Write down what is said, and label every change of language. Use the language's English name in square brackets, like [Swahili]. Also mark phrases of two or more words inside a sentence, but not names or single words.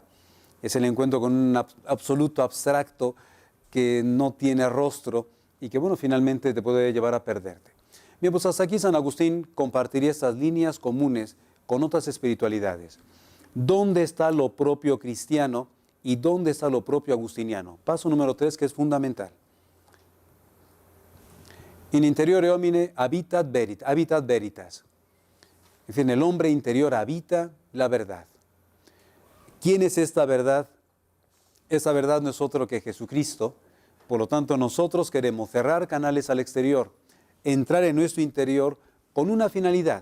[Spanish] Es el encuentro con un absoluto abstracto que no tiene rostro y que, bueno, finalmente te puede llevar a perderte. Bien, pues hasta aquí San Agustín compartiría estas líneas comunes con otras espiritualidades. ¿Dónde está lo propio cristiano y dónde está lo propio agustiniano? Paso número 3, que es fundamental. [Latin] In interiore homine habitat veritas. [Spanish] Es decir, en el hombre interior habita la verdad. ¿Quién es esta verdad? Esa verdad no es otro que Jesucristo. Por lo tanto, nosotros queremos cerrar canales al exterior, entrar en nuestro interior con una finalidad.